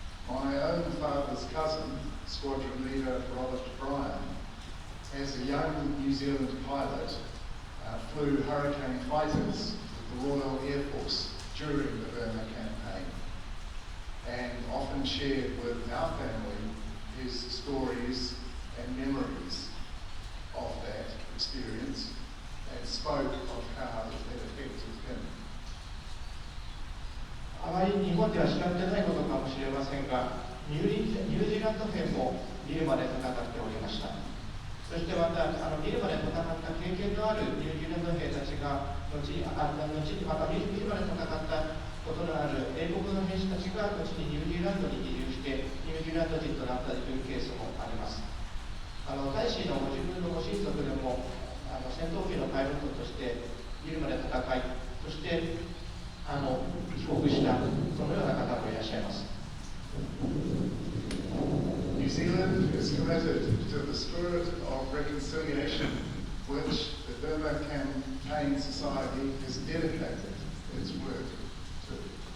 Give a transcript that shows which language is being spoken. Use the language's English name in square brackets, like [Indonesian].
[English] My own father's cousin, Squadron Leader Robert Bryan, as a young New Zealand pilot, flew Hurricane fighters with the Royal Air Force during the Burma campaign, and often shared with our family his stories and memories of that experience, and spoke of how it had affected him. [Japanese] あまり日本では知られてないことかもしれませんが、ニュージーランド兵もビルマで戦っておりました。そしてまたビルマで戦った経験のあるニュージーランド兵たちが後にまたビルマで戦ったことのある英国の兵士たちが後にニュージーランドに移住してニュニュージーランド人となったというケースもあります。大使のご自分のご親族でも戦闘機のパイロットとしてビルマで戦い、そして帰国した、そのような方もいらっしゃいます。 [English] New Zealand is committed to the spirit of reconciliation, which the Burma Campaign Society has dedicated its work to.